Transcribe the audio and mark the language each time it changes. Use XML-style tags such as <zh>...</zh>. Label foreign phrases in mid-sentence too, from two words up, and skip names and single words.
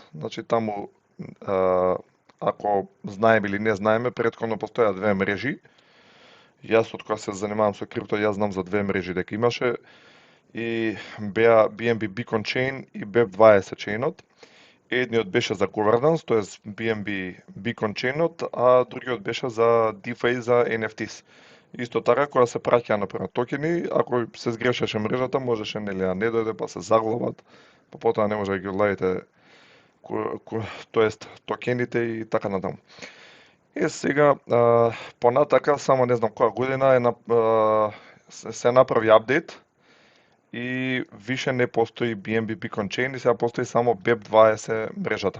<mk>Значи таму ако знаеме или не знаеме, претходно постоја две мрежи. Јас од кога се занимавам со крипто, јас знам за две мрежи дека имаше и беа BNB Beacon Chain и BEP20 chainот. Едниот беше за governance, тоест BNB Beacon chainот, а другиот беше за DeFi, за NFTs. Исто така, кога се праќа например токени, ако се сгрешеше мрежата, можеше нели да не дојде, па се заглават, па потоа не може да ги одладите, тоест токените и така натаму. Сега, понатака, само не знам која година се направи апдейт и више не постои BNB Beacon Chain и сега постои само BEP20 мрежата.</mk>